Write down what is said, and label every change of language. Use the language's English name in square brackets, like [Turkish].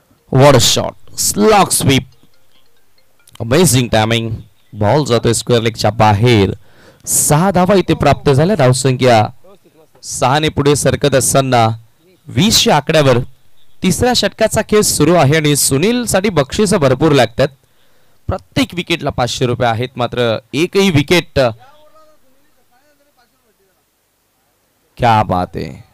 [English] What a shot, slog sweep, amazing timing. [Marathi] Ball जातोय square लेगच्या बाहेर. 6 धावा इथे प्राप्त झाल्या. धावसंख्या 6 ने पुढे सरकत असताना 20च्या आकड्यावर तिसऱ्या षटकाचा खेळ सुरू आहे आणि सुनील साठी बक्षीस भरपूर लागतात. प्रत्येक विकेटला 500 रुपये आहेत. मात्र एकही विकेट, [Hindi] क्या बात है.